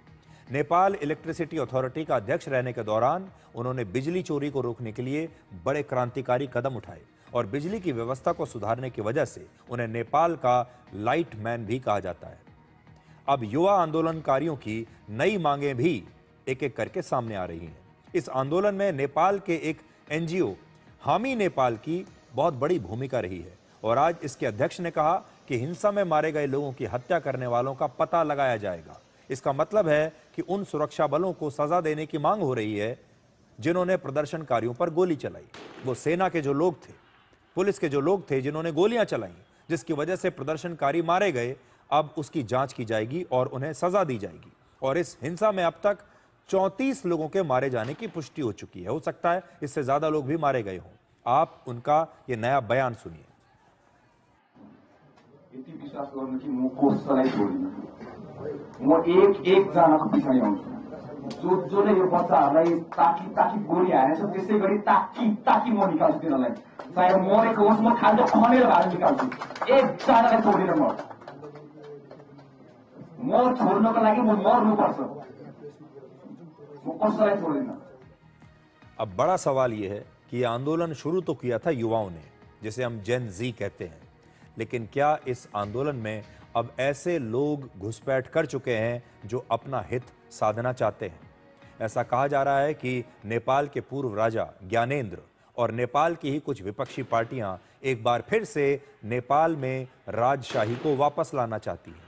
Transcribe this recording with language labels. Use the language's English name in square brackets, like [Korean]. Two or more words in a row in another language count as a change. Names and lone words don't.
[Hindi] नेपाल इलेक्ट्रिसिटी अथॉरिटी का अध्यक्ष रहने के दौरान उन्होंने बिजली चोरी को रोकने के लिए बड़े क्रांतिकारी कदम उठाए और बिजली की व्यवस्था को सुधारने की वजह से उन्हें नेपाल का [English] light man [Hindi] भी कहा जाता है। अब युवा आंदोलनकारियों की नई मांगें भी एक एक करके सामने आ रही हैं। इस आंदोलन में नेपाल के एक एनजीओ हामी नेपाल की बहुत बड़ी भूमिका रही है और आज इसके अध्यक्ष ने कहा कि हिंसा में मारे गए लोगों की हत्या करने वालों का पता लगाया जाएगा। इसका मतलब है कि उन सुरक्षा बलों को सजा देने की मांग हो रही है जिन्होंने प्रदर्शनकारियों पर गोली चलाई। वो सेना के जो लोग थे, पुलिस के जो लोग थे जिन्होंने गोलियां चलाई, जिसकी वजह से प्रदर्शनकारी मारे गए, अब उसकी जांच की जाएगी और उन्हें सजा दी जाएगी। और इस हिंसा में अब तक 34 लोगों के मारे जाने की पुष्टि हो चुकी है। हो सकता है इससे ज्यादा लोग भी मारे गए हों। आप उनका ये नया बयान सुनिए। [Nepali] म एक जनाको पछाडि आउँछु जसले यो बच्चाहरूलाई ताकी गोली हानेछ त्यसै गरी ताकी म निकाल्छु तिनीहरूलाई, चाहे मरेको होस् म खाल्डो खनेर भएर निकाल्छु। एकजनालाई छोडेर म छोड्नको लागि म मर्नुपर्छ, म कसैलाई छोड्दिनँ। [Hindi] अब बड़ा सवाल यह है कि यह आंदोलन शुरू तो किया था युवाओं ने, जिसे हम [English] Gen Z [Hindi] कहते हैं, लेकिन क्या इस आंदोलन में अब ऐसे लोग घुसपैठ कर चुके हैं जो अपना हित साधना चाहते हैं? ऐसा कहा जा रहा है कि नेपाल के पूर्व राजा ज्ञानेंद्र और नेपाल की ही कुछ विपक्षी पार्टियां एक बार फिर से नेपाल में राजशाही को वापस लाना चाहती हैं।